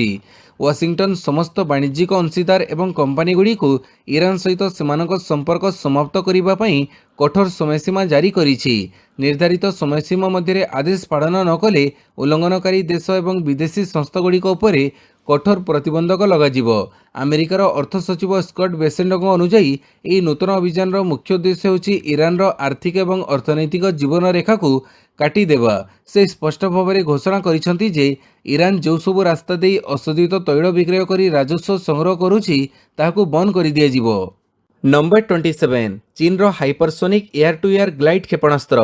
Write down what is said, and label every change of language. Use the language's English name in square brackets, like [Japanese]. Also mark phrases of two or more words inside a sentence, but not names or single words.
[Odia] ୱାଶିଂଟନ ସମସ୍ତ ବାଣିଜ୍ୟିକ ଅଂଶୀଦାର ଏବଂ କମ୍ପାନୀଗୁଡ଼ିକୁ ଇରାନ ସହିତ ସେମାନଙ୍କ ସମ୍ପର୍କ ସମାପ୍ତ କରିବା ପାଇଁ କଠୋର ସମୟସୀମା ଜାରି କରିଛି। ନିର୍ଦ୍ଧାରିତ ସମୟସୀମା ମଧ୍ୟରେ ଆଦେଶ ପାଳନ ନ କଲେ ଉଲ୍ଲଂଘନକାରୀ ଦେଶ ଏବଂ ବିଦେଶୀ ସଂସ୍ଥାଗୁଡ଼ିକ ଉପରେ କଠୋର ପ୍ରତିବନ୍ଧକ ଲଗାଯିବ। ଆମେରିକାର ଅର୍ଥ ସଚିବ ସ୍କଟ ବେସେଣ୍ଟଙ୍କ ଅନୁଯାୟୀ ଏହି ନୂତନ ଅଭିଯାନର ମୁଖ୍ୟ ଉଦ୍ଦେଶ୍ୟ ହେଉଛି ଇରାନର ଆର୍ଥିକ ଏବଂ ଅର୍ଥନୈତିକ ଜୀବନ ରେଖାକୁ କାଟିଦେବା। ସେ ସ୍ପଷ୍ଟ ଭାବରେ ଘୋଷଣା କରିଛନ୍ତି ଯେ ଇରାନ ଯେଉଁସବୁ ରାସ୍ତା ଦେଇ ଅଶୋଧିତ ତୈଳ ବିକ୍ରୟ କରି ରାଜସ୍ୱ ସଂଗ୍ରହ କରୁଛି ତାହାକୁ ବନ୍ଦ କରିଦିଆଯିବ। ନମ୍ବର 27 ଚୀନର [English] hypersonic air to air glide [Odia] କ୍ଷେପଣାସ୍ତ୍ର।